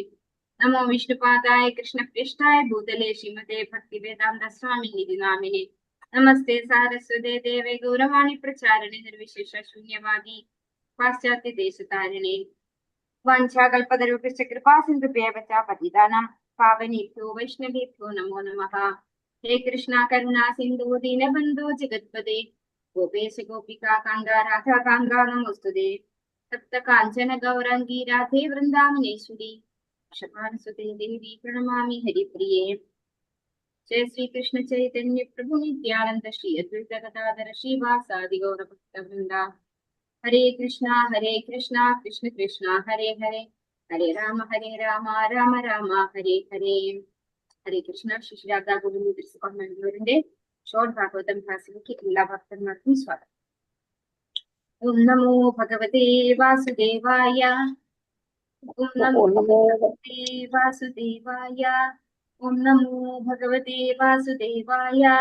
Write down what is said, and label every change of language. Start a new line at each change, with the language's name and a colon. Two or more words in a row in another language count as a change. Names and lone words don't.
Sanskrit: नमो विष्णुपादाय कृष्णपृष्ठाय भूतले श्रीमते भक्तिवेदान्त स्वामिनिधि नामिनि. नमस्ते सारस्वते देवे गौरवाणि प्रचारिणि निर्विशेष शून्यवादि पाश्चात्य देशतारिणे. वाञ्छाकल्पतरुभ्यश्च कृपासिन्धुभ्यः पतितानां पावनेभ्यो वैष्णवेभ्यो नमो नमः. हे कृष्ण करुणा सिन्धु दीनबन्धो जगत्पदे गोपेश गोपिका कान्त राधा कान्त नमोस्तुते. तप्त काञ्चन गौराङ्गी राधे वृन्दावनेश्वरि वृषभानुसुते देवि प्रणमामि हरिप्रिये. जय श्री कृष्ण चैतन्य प्रभु नित्यानंद श्री अद्वैत गदाधर श्रीवासादि गौर भक्त वृंदा. हरे कृष्णा कृष्ण कृष्ण हरे हरे हरे राम राम राम हरे हरे. हरे कृष्ण.
Malayalam: ശിശുരാധ ഗോവിന്ദ തിരുസഭയുടെ ഷോർട്ട് ഭാഗവതം ക്ലാസ്സിലേക്ക് എല്ലാ ഭക്തന്മാർക്കും സ്വാഗതം.
Sanskrit: ॐ नमो भगवते वासुदेवाय. ॐ नमो भगवते वासुदेवाय. ॐ नमो भगवते वासुदेवाय.